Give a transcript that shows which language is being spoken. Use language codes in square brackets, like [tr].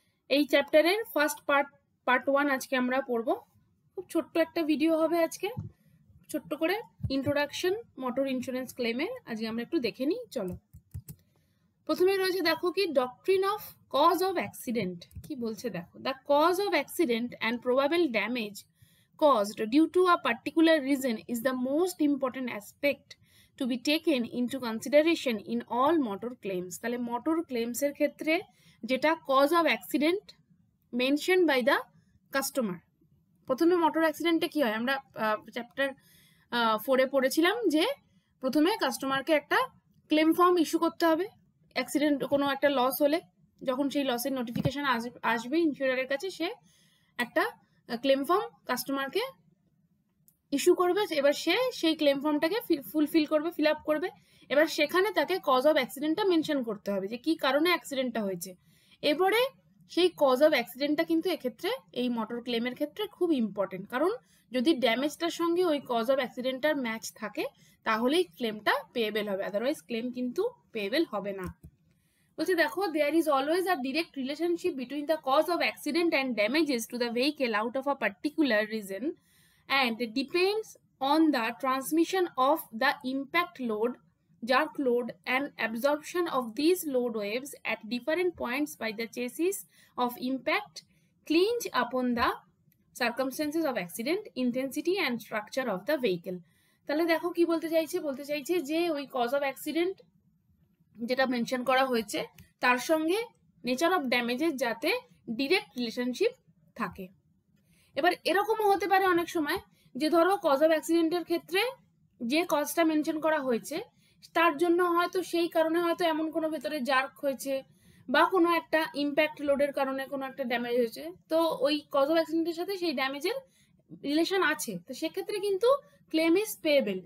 [bn] এই চ্যাপ্টারের first part 1 আজকে আমরা পড়ব। খুব ছোট্ট একটা ভিডিও হবে আজকে, ছোট্ট করে ইন্ট্রোডাকশন মোটর ইন্স্যুরেন্স ক্লেমের আজকে আমরা একটু দেখে নিই। চলো, প্রথমে রয়েছে দেখো কি doctrine of cause of accident কি বলছে দেখো। [en] The cause of accident and probable damage caused due to a particular reason is the most important aspect to be taken into consideration in all motor claims. [bn] তাহলে motor claims এর ক্ষেত্রে যেটা cause of accident mention by the customer. প্রথমে motor অ্যাক্সিডেন্টে কি হয়, আমরা chapter 4-এ পড়েছিলাম যে প্রথমে কাস্টমারকে একটা ক্লেম ফর্ম ইস্যু করতে হবে। অ্যাক্সিডেন্ট কোনো একটা লস হলে যখন সেই লসের নোটিফিকেশন আসবে ইন্স্যুরারের কাছে, সে একটা ক্লেম ফর্ম কাস্টমারকে ইস্যু করবে। এবার সে সেই ক্লেম ফর্মটাকে ফিল আপ করবে। এবার সেখানে তাকে কজ অফ অ্যাক্সিডেন্টটা মেনশন করতে হবে যে কি কারণে অ্যাক্সিডেন্টটা হয়েছে। এবারে সেই কজ অফ অ্যাক্সিডেন্টটা কিন্তু এক্ষেত্রে এই মোটর ক্লেমের ক্ষেত্রে খুব ইম্পর্টেন্ট, কারণ যদি ড্যামেজটার সঙ্গে ওই কজ অফ অ্যাক্সিডেন্টটার ম্যাচ থাকে তাহলেই ক্লেমটা পেয়েবেল হবে, আদারওয়াইজ ক্লেম কিন্তু পেয়েবেল হবে না। বলছে দেখো, [en] there is always a direct relationship between the cause of accident and damages to the vehicle out of a particular reason, and it depends on the transmission of the impact load, jerk load, and absorption of these load waves at different points by the chassis of impact clinch upon the circumstances of accident, intensity and structure of the vehicle. [bn] তাহলে দেখো কি বলতে চাইছে যে ওই cause of accident যেটা mention করা হয়েছে তার সঙ্গে নেচার অফ ড্যামেজের যাতে ডিরেক্ট রিলেশনশিপ থাকে। এবার এরকমও হতে পারে অনেক সময় যে ধরো কজ অফ অ্যাক্সিডেন্টের ক্ষেত্রে যে কজটা মেনশন করা হয়েছে তার জন্য হয়তো সেই কারণে হয়তো এমন কোনো ভেতরে জার্ক হয়েছে বা কোনো একটা ইম্প্যাক্ট লোডের কারণে কোনো একটা ড্যামেজ হয়েছে, তো ওই কজ অফ অ্যাক্সিডেন্টের সাথে সেই ড্যামেজের রিলেশন আছে, তো সেক্ষেত্রে কিন্তু ক্লেম ইজ পেয়েবেল।